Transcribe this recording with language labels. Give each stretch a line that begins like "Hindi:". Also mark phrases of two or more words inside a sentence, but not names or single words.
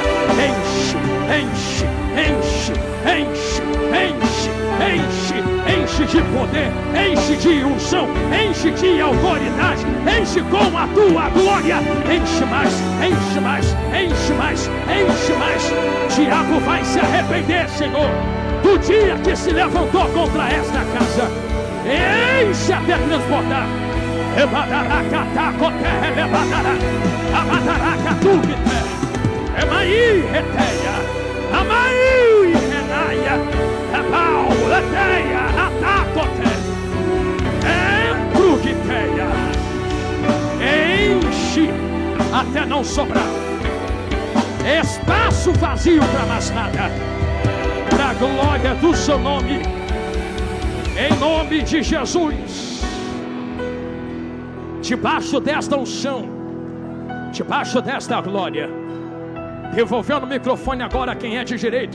Portuguese: Enche, enche, enche, enche, enche, enche, enche de poder, enche de unção, enche de autoridade, enche com a tua glória. Enche mais, enche mais, enche mais, enche mais. Diabo vai se arrepender, Senhor, do dia que se levantou contra esta casa. Enche até transbordar. Emaí, reteia, Amaí, renaia, Ebal, leteia, atacote, entruguiteia. Enche até não sobrar espaço vazio para mais nada, para a glória do seu nome, em nome de Jesus. Debaixo desta unção, debaixo desta glória, devolvendo o microfone agora a quem é de direito.